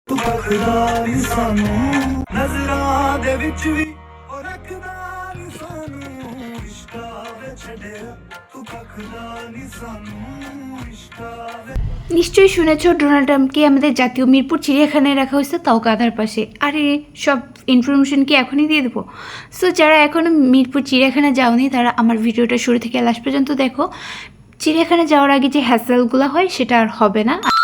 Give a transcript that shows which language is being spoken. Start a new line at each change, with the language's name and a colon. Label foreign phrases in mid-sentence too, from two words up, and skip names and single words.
Punjabi: ਤੂੰ ਰੱਖਦਾ ਨੀ ਸਾਨੂੰ ਨਜ਼ਰਾਂ ਦੇ ਵਿੱਚ ਵੀ ਉਹ ਰੱਖਦਾ ਨੀ ਸਾਨੂੰ ਇਸ਼ਕਾਂ ਵਿੱਚ ਛੱਡਿਆ ਤੂੰ ਰੱਖਦਾ ਨੀ ਸਾਨੂੰ ਇਸ਼ਕਾਂ ਵਿੱਚ।
Bangla: নিশ্চয়ই শুনেছ ডোনাল্ড ট্রাম্পকে আমাদের জাতীয় মিরপুর চিড়িয়াখানায় রাখা হয়েছে, তাও গাধার পাশে। আরে সব ইনফরমেশন কি এখনই দিয়ে দেবো? সো যারা এখনও মিরপুর চিড়িয়াখানা যাওনি তারা আমার ভিডিওটা শুরু থেকে লাস্ট পর্যন্ত দেখো। চিড়িয়াখানা যাওয়ার আগে যে হ্যাসেলগুলো হয় সেটা আর হবে না।